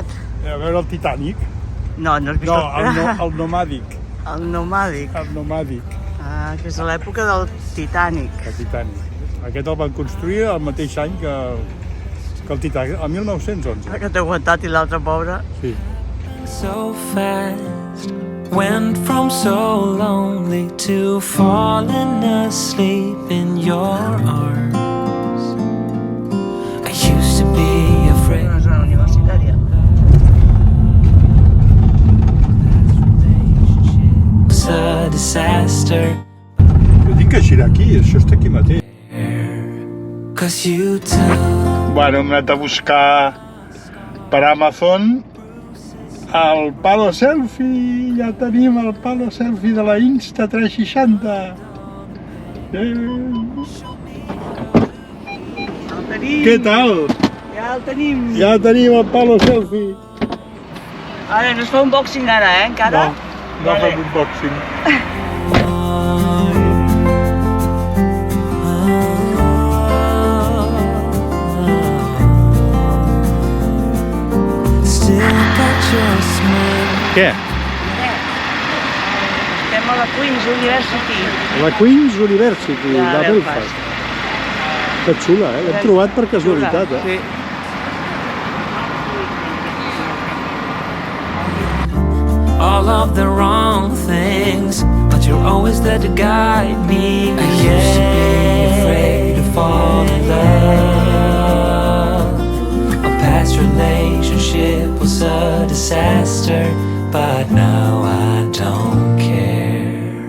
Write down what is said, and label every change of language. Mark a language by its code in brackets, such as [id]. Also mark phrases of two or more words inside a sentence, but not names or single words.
[ca] A veure el Titanic? No, no has vist No, el Nomadic. el Nomàdic. El Nomadic, Ah, que és de l'època del Titanic. el Titanic. Aquest el van construir el mateix any que el Titanic, el 1911. Que t'he aguantat i l'altre pobre. Sí. [en] So fast, went from so lonely to falling asleep in your arms. I used to be afraid. [ca] Una zona universitària. [en] It's a disaster. [ca] Jo tinc que girar aquí, això està aquí mateix. [en] 'Cause you took [ca] Bueno, hem anat a buscar per Amazon el palo selfie. Ja tenim el palo selfie de la Insta360. El tenim. Què tal? Ja el tenim. Ja tenim el palo selfie. Ara, no es fa unboxing ara, encara? No, no fem unboxing. [en] still got your smile. [ca] Què? Estem a la Queen's University. La Queen's University de de Belfast. Que xula, eh? L'hem trobat per casualitat, eh? Sí. [en] All of the wrong things, but you're always there to guide me. I used to be afraid to fall in love. A past relationship was a disaster, but now I don't care.